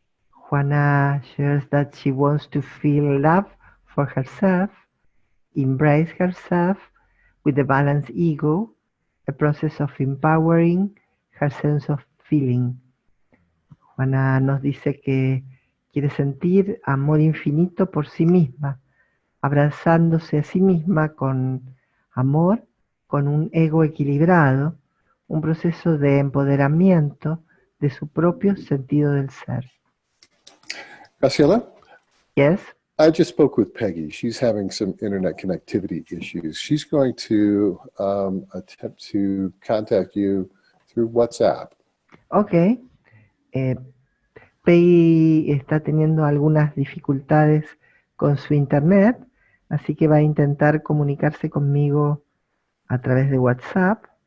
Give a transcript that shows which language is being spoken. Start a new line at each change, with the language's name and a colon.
English: Juana shares that she wants to feel love for herself, embrace herself with a balanced ego, a process of empowering her sense of feeling.
Spanish: Juana nos dice que quiere sentir amor infinito por sí misma, abrazándose a sí misma con amor, con un ego equilibrado, un proceso de empoderamiento de su propio sentido del ser. Graciela?
English: Yes? I just spoke with Peggy. She's having some internet connectivity issues. She's going to attempt to contact you through WhatsApp. Ok.
Spanish: Peggy está teniendo algunas dificultades con su internet, así que va a intentar comunicarse conmigo a través de WhatsApp.